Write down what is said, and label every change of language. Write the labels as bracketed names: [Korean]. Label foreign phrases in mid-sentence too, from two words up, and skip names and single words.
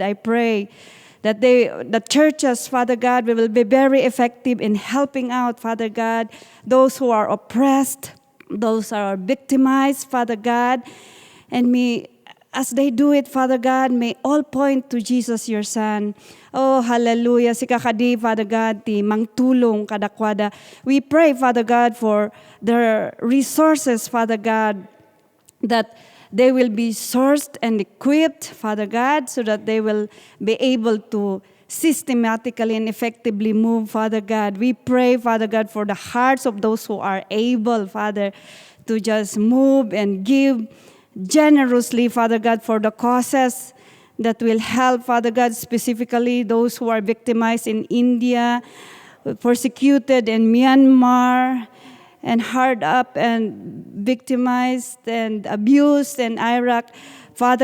[English] I pray that the churches, Father God, will be very effective in helping out, Father God, those who are oppressed, those who are victimized, Father God, and as they do it, Father God, may all point to Jesus, your Son. Oh, hallelujah. [Iloko] Si kakadi, [English] Father God, [Iloko] ti mangtulong kadakwada. [English] We pray, Father God, for their resources, Father God, that they will be sourced and equipped, Father God, so that they will be able to systematically and effectively move, Father God. We pray, Father God, for the hearts of those who are able, Father, to just move and give generously, Father God, for the causes that will help, Father God, specifically those who are victimized in India, persecuted in Myanmar, and hard up and victimized and abused in Iraq.